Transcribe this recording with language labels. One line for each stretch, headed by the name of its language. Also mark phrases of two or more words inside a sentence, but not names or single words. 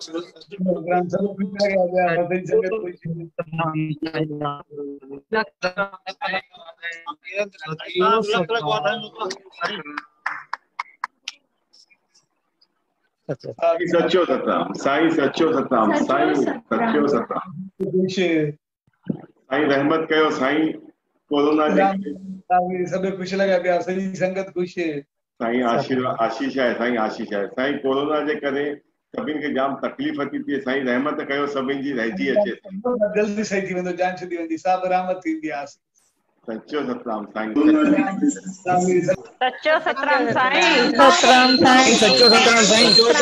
Sindhi: सचो सतराम साईं सचो सतराम साईं सचो सतराम साईं रहमत कयो साईं कोरोना जे सब खुश लगा पिया सॼी संगत खुश साईं आशीर्वाद आशीष है साईं आशीष है साईं कोरोना जे करे सभिनि खे जाम तकलीफ़ थी थिए साईं रहमत कयो सभिनि जी रहिजी अचे जल्दी सही थी वेंदो जान छुटी वेंदी सब रहमत थींदी आहे। सचो सतराम साईं सचो सतराम साईं सतराम साईं सचो सतराम साईं